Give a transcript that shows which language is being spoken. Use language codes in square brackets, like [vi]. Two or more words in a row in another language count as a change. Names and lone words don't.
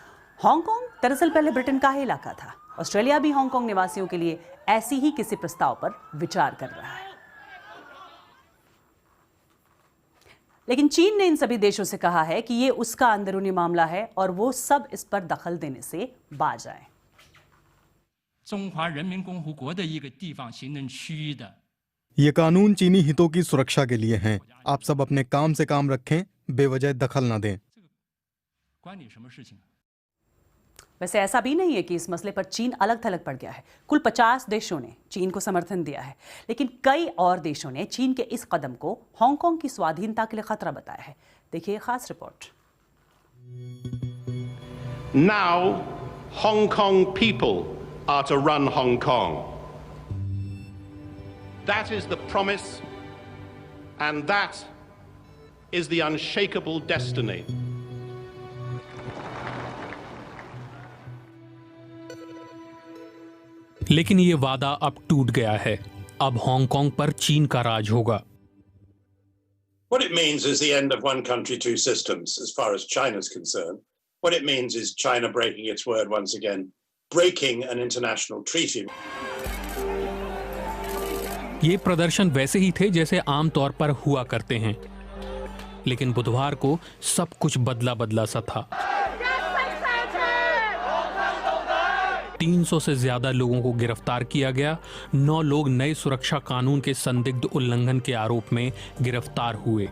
[hi] हांगकांग दरअसल पहले ब्रिटेन का ही इलाका था। ऑस्ट्रेलिया भी हांगकांग निवासियों के लिए ऐसी ही किसी प्रस्ताव पर विचार कर रहा है। लेकिन चीन ने इन सभी देशों से कहा है कि ये उसका अंदरूनी मामला है और वो सब इस पर दखल देने से बाज आए। [zh] 中华人民共和国的一个地方行政区域的 [hi] ये कानून चीनी हितों की सुरक्षा के लिए हैं। आप सब अपने काम से काम रखें, बेवजह दखल न दें। [zh] 关你什么事情？ [hi] वैसे ऐसा भी नहीं है कि इस मसले पर चीन अलग थलग पड़ गया है। कुल 50 देशों ने चीन को समर्थन दिया है, लेकिन कई और देशों ने चीन के इस कदम को हांगकांग की स्वाधीनता के लिए खतरा बताया है। देखिए खास रिपोर्ट। [en] Now, Hong Kong people are to run Hong Kong. That is the promise, and that is the unshakable destiny. [hi] लेकिन ये वादा अब टूट गया है। अब हांगकांग पर चीन का राज होगा। [en] What it means is the end of one country, two systems as far as China is concerned. What it means is China breaking its word once again, breaking an international treaty. [hi] ये प्रदर्शन वैसे ही थे जैसे आमतौर पर हुआ करते हैं, लेकिन बुधवार को सब कुछ बदला बदला सा था। 300 से ज्यादा लोगों को गिरफ्तार किया गया। 9 लोग नए सुरक्षा कानून के संदिग्ध उल्लंघन के आरोप में गिरफ्तार हुए।